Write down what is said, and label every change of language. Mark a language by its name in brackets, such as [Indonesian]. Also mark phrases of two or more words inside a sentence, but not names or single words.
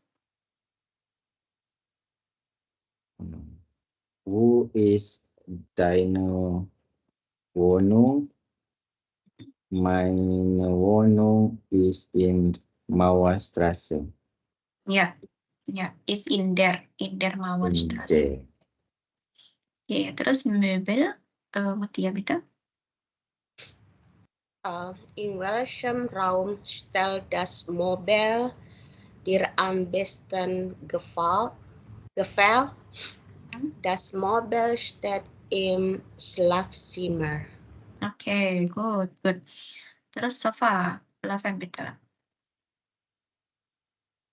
[German] Wo ist deine Wohnung? Meine Wohnung ist in Mauerstraße. Ya, is in der Mauerstraße. [Indonesian] Oke, terus Möbel, Mutia bitte. [German] In welchem Raum stellt das Möbel dir am besten gefällt? Das Möbel steht im Schlafzimmer. [Indonesian] Oke, good. Terus Sofa, Laven bitte.